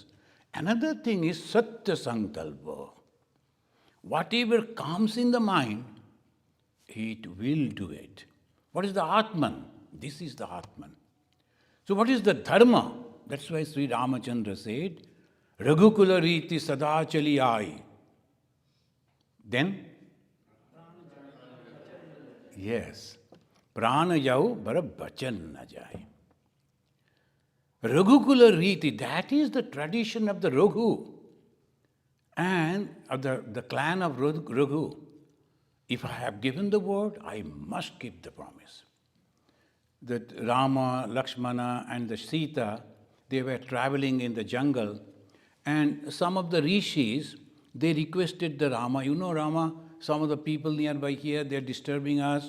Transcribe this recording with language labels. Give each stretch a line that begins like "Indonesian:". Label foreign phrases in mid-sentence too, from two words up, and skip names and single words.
English: Another thing is
Sanskrit: सत्य संकल्प.
English: Whatever comes in the mind, it will do it. What is the Atman? This is the Atman. So what is the dharma? That's why Sri Ramachandra said,
Awadhi: रघुकुल रीति सदा चलि आई.
English: Then? Yes.
Awadhi: प्राण जाउ बरु बचन न जाई. रघुकुल रीति,
English: that is the tradition of the Raghu and of the clan of Raghu. If I have given the word, I must keep the promise. That Rama, Lakshmana and the Sita, they were traveling in the jungle and some of the rishis, they requested the Rama, Rama, some of the people nearby here, they're disturbing us.